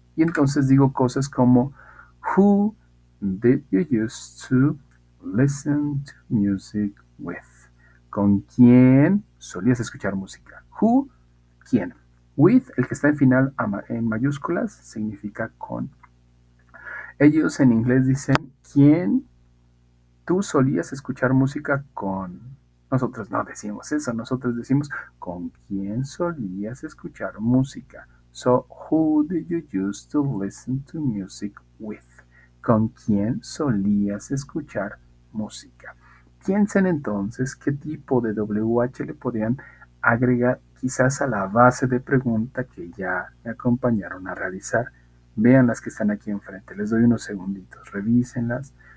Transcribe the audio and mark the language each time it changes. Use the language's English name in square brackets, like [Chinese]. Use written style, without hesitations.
[Spanish] Y entonces digo cosas como, [English] who did you used to listen to music with? [Spanish] ¿Con quién solías escuchar música? Who, quién. With, el que está en final en mayúsculas, significa con. Ellos en inglés dicen, ¿quién tú solías escuchar música con? Nosotros no decimos eso, nosotros decimos, ¿con quién solías escuchar música? [English] So, who did you used to listen to music with? [Spanish] ¿Con quién solías escuchar música? Piensen entonces qué tipo de WH le podrían agregar quizás a la base de pregunta que ya me acompañaron a realizar. Vean las que están aquí enfrente, les doy unos segunditos, revísenlas.